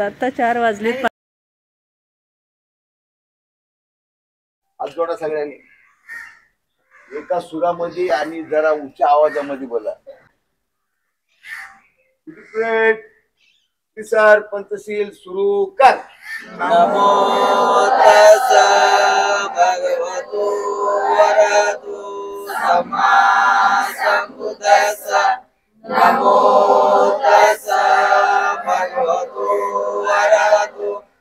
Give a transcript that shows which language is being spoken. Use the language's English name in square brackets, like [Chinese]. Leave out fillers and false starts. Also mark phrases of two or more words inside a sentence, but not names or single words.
[Marathi] आता 4 वाजलेत. आज जोडा सगळ्यांनी एका सुरामध्ये आणि जरा उच्च आवाजामध्ये बोला. सर पंचशील सुरू कर. [Pali] नमो तस्सा भगवतो वरदो सम्मा संबुद्दस्सा. नमो तस्सा भगवतो वरदो.